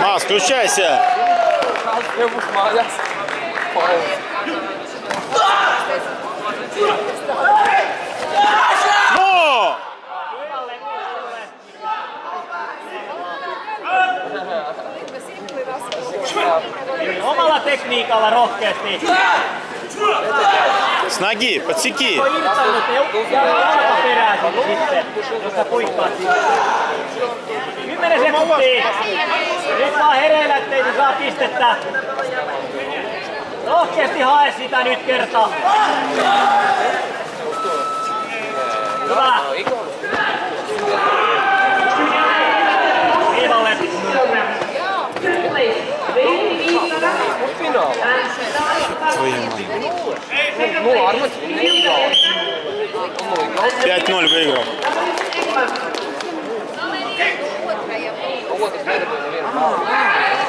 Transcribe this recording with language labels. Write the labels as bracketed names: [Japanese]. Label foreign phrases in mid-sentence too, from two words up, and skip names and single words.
[Russian] Mas, включайся. No! [Finnish] Omalla tekniikalla rohkeasti. [Russian] С ноги, подсеки. [Finnish] Ja jalkaperäisin sitten, jos sä puikkaat siitä. 10 sekuntia. Nyt vaan hereillä, ettei se saa pistettä. Rohkeasti hae sitä nyt kertaa. Hyvä. Viivalle. [Russian] Ну, Армат. 5-0 выиграл. Вот, это, наверное.